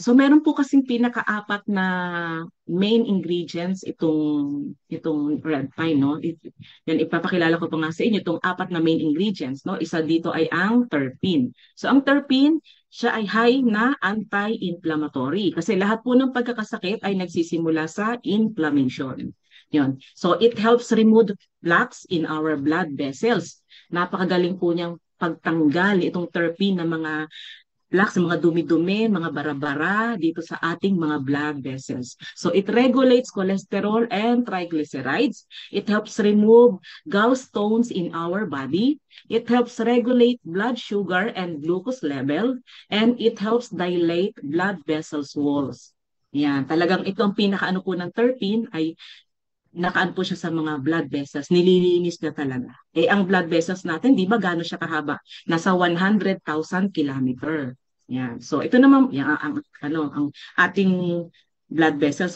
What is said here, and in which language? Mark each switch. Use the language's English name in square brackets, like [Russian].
[Filipino] So, meron po kasing pinakaapat na main ingredients itong red pine, no? Yan, ipapakilala ko po nga sa inyo itong apat na main ingredients, no? Isa dito ay ang terpene. So, ang terpene, siya ay high na anti-inflammatory kasi lahat po ng pagkakasakit ay nagsisimula sa inflammation. Yun. [English] So, it helps remove plaques in our blood vessels. [Filipino] Napakagaling po niyang pagtanggal itong terpene ng mga plaques, mga dumi-dumi, mga bara-bara dito sa ating mga blood vessels. [English] So it regulates cholesterol and triglycerides. It helps remove gallstones in our body. It helps regulate blood sugar and glucose level. And it helps dilate blood vessels walls. [Filipino] Yan, talagang ito ang pinakaano po ng terpene ay nakaan po siya sa mga blood vessels, nililinis na talaga. Eh, ang blood vessels natin, di ba gaano siya kahaba? Nasa 100,000 kilometer. Yan. So, ito naman, yan, ang ating blood vessels.